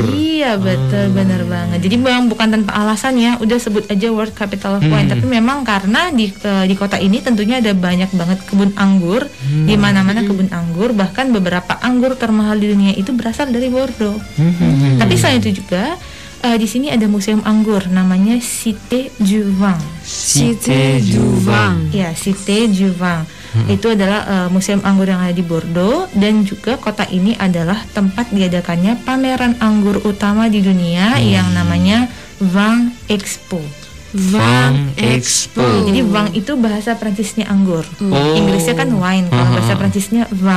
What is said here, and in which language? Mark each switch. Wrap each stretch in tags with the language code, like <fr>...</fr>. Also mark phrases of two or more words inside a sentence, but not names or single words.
<id>Iya, betul, benar banget. Jadi memang bukan tanpa alasan ya, udah sebut aja</id> <en>World Capital of Wine.</en> <id>Tapi memang karena di kota ini tentunya ada banyak banget kebun anggur, di mana-mana kebun anggur, bahkan beberapa anggur termahal di dunia itu berasal dari Bordeaux. Tapi selain itu juga di sini ada museum anggur namanya Cité du Vin. Cité du Vin. Ya, Cité du Vin. Itu adalah museum anggur yang ada di Bordeaux, dan juga kota ini adalah tempat diadakannya pameran anggur utama di dunia yang namanya Vin Expo. Vin Expo. Jadi vin itu bahasa Prancisnya anggur. Inggrisnya kan wine, kalau bahasa Prancisnya vin.</id>